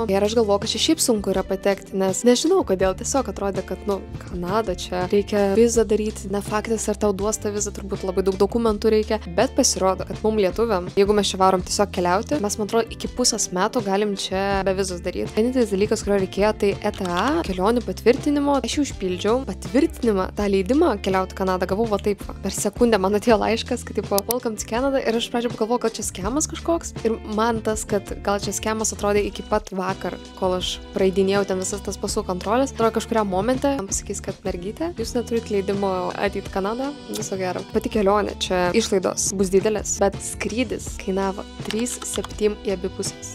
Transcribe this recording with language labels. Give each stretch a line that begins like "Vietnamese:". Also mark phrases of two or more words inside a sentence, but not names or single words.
Lithuanian: Ir aš galvojau, kad čia šiaip sunku yra patekti, nes nežinau kodėl, tiesiog atrodė, kad, Kanada čia reikia vizą daryti, ne faktas, ar tau duos tą vizą, turbūt labai daug dokumentų reikia, bet pasirodo, kad mum lietuviam, jeigu mes čia varom tiesiog keliauti, mes, man atrodo, iki pusės metų galim čia be vizos daryti. Vienintelis dalykas, kurio reikėjo, tai ETA, kelionių patvirtinimo. Aš jau užpildžiau patvirtinimą, tą leidimą keliauti į Kanadą gavau va taip. Per sekundę man atėjo laiškas, kad tipo,
English: welcome to Canada,
Lithuanian: ir aš pradžioje pagalvojau, kad čia skemas kažkoks. Ir man tas, kad gal čia skemas atrodė iki pat vakar, kol aš praeidinėjau ten visas tas pasų kontrolės. Atrodo, kažkuriam momente man pasakys, kad mergytė, jūs neturite leidimo ateiti į Kanadą, viso gero. Pati kelionė čia išlaidos bus didelės, bet skrydis kainavo 3,7 į abi pusės.